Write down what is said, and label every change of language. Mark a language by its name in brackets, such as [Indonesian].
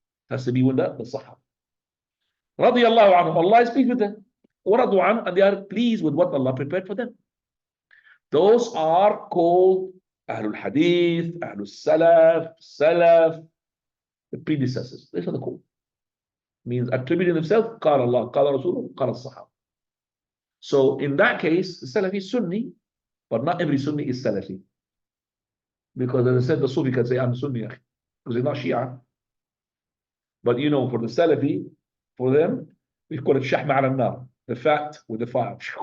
[English] It has to be within the Sahaba. [Arabic] رضي الله عنهم, [English] Allah is pleased with them. [Arabic] وَرَضُوا عَنْهُ, [English] and they are pleased with what Allah prepared for them. Those are called Ahlul Hadith, Ahlul Salaf, Salaf, the predecessors. These are the called. Means attributing themselves, [Arabic] قال الله, قال رسوله, قال الصحابة. [English] So in that case, the Salafi is Sunni, but not every Sunni is Salafi. Because as I said, the Sufi can say, I'm Sunni, because they're not Shia. But you know, for the Salafi, for them, we call it Shahma ala nar, the fat with the fire.